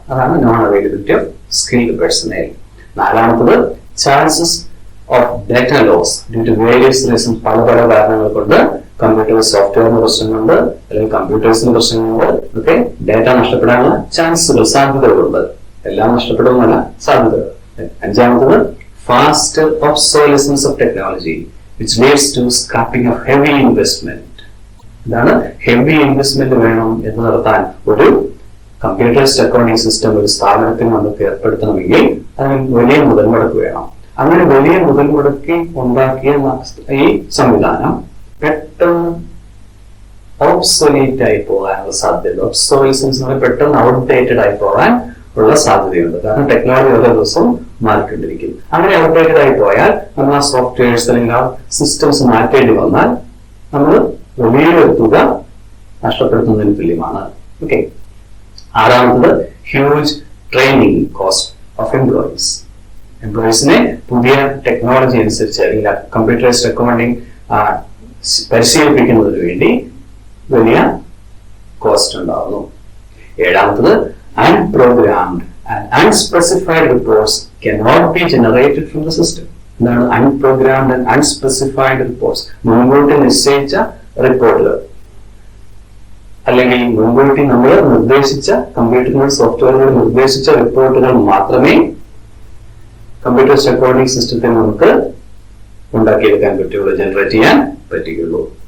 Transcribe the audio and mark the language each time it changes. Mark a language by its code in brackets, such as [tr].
[en] അതാണ് non availability of skilled personnel. 4മത്തത് chances of data loss due to various reason. [ml] പല കാരണങ്ങൾ കൊണ്ട് computer സോഫ്റ്റ്വെയറിന് പ്രശ്നങ്ങളുണ്ട്, അല്ലെങ്കിൽ കമ്പ്യൂട്ടേഴ്സിന് പ്രശ്നങ്ങളുണ്ട്. ഇതൊക്കെ ഡാറ്റ നഷ്ടപ്പെടാനുള്ള ചാൻസുകൾ, സാധ്യതകളുണ്ട്. എല്ലാം നഷ്ടപ്പെടുന്നല്ല, സാധ്യതകൾ. [en] 5മത്തത് faster obsolescence of technology which leads to scrapping of heavy investment. [ml] ഇതാണ് ഹെവി ഇൻവെസ്റ്റ്മെന്റ് വേണം എന്ന് നടത്താൻ ഒരു കമ്പ്യൂട്ടറൈസ്ഡ് അക്കൗണ്ടിംഗ് സിസ്റ്റം ഒരു സ്ഥാപനത്തിന് നമുക്ക് ഏർപ്പെടുത്തണമെങ്കിൽ അതിന് വലിയ മുതൽ മുടക്ക് വേണം. അങ്ങനെ വലിയ മുതൽ മുടക്കി ഉണ്ടാക്കിയ ഈ സംവിധാനം പെട്ടെന്ന് ഓബ്സൊലീറ്റ് ആയി പോകാനുള്ള സാധ്യത, ഒബ്സോലസൻസ് പെട്ടെന്ന് ഔട്ട്ഡേറ്റഡ് ആയി പോകാൻ ഉള്ള സാധ്യതയുണ്ട്. കാരണം ടെക്നോളജി ഓരോ ദിവസവും മാറിക്കൊണ്ടിരിക്കും. അങ്ങനെ ഔട്ട്ഡേറ്റഡ് ആയി പോയാൽ നമ്മൾ ആ സോഫ്റ്റ്വെയർസ് അല്ലെങ്കിൽ ആ സിസ്റ്റംസ് മാറ്റേണ്ടി വന്നാൽ നമ്മൾ വലിയൊരു തുക നഷ്ടപ്പെടുത്തുന്നതിന് തുല്യമാണ്. Okay. [en] 6മത്തത് huge training cost of employees. [ml] എംപ്ലോയീസിനെ പുതിയ ടെക്നോളജി അനുസരിച്ച് അല്ലെങ്കിൽ കമ്പ്യൂട്ടറൈസ്ഡ് അക്കൗണ്ടിങ് പരിശീലിപ്പിക്കുന്നതിന് വേണ്ടി വലിയ കോസ്റ്റ് ഉണ്ടാകുന്നു. [en] 7മത്തത് unprogrammed and unspecified reports cannot be generated from the system. എന്താണ് unprogrammed and unspecified reports? [ml] മുൻകൂട്ടി നിശ്ചയിച്ച റിപ്പോർട്ടുകൾ അല്ലെങ്കിൽ മുൻകൂട്ടി നമ്മൾ നിർദ്ദേശിച്ച കമ്പ്യൂട്ടർ സോഫ്റ്റ്വെയറുകൾ നിർദ്ദേശിച്ച റിപ്പോർട്ടുകൾ മാത്രമേ കമ്പ്യൂട്ടർ അക്കൗണ്ടിംഗ് സിസ്റ്റത്തിൽ നമുക്ക് ഉണ്ടാക്കിയെടുക്കാൻ പറ്റുള്ളൂ, ജനറേറ്റ് ചെയ്യാൻ പറ്റുകയുള്ളൂ.